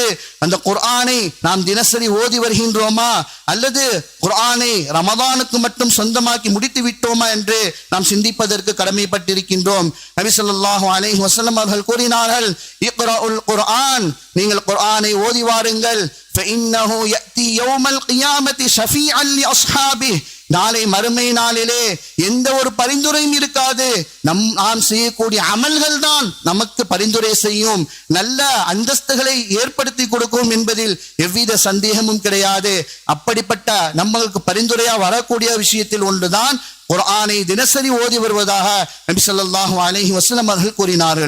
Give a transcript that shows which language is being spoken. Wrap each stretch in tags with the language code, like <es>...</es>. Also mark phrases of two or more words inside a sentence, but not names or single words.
<ta>அந்த குர்ஆனை நாம் தினசரி ஓதி வருகின்றோமா, அல்லது குர்ஆனை ரமதானுக்கு மட்டும் சொந்தமாக்கி முடித்து விட்டோமா என்று நாம் சிந்திப்பதற்கு கடமைப்பட்டிருக்கின்றோம். நபி</ta> <ar>صلى الله عليه وسلم</ar> <ta>அவர்கள் கூறினார்கள்,</ta> <ar>اقرؤوا القرآن,</ar> <ta>நீங்கள் குர்ஆனை ஓதி வாருங்கள்.</ta> <ar>فإنه يأتي يوم القيامة شفيعا لأصحابه,</ar> <ta>நாளை மறுமை நாளிலே எந்த ஒரு பரிந்துரையும் இருக்காது. நாம் செய்யக்கூடிய அமல்கள் தான் நமக்கு பரிந்துரை செய்யும், நல்ல அந்தஸ்துகளை ஏற்படுத்தி கொடுக்கும் என்பதில் எவ்வித சந்தேகமும் கிடையாது. அப்படிப்பட்ட நம்மளுக்கு பரிந்துரையா வரக்கூடிய விஷயத்தில் ஒன்றுதான் குர்ஆனை தினசரி ஓதி வருவதாக நபி</ta> <ar>صلى الله عليه وسلم</ar> <ta>அவர்கள் கூறினார்கள்.</ta>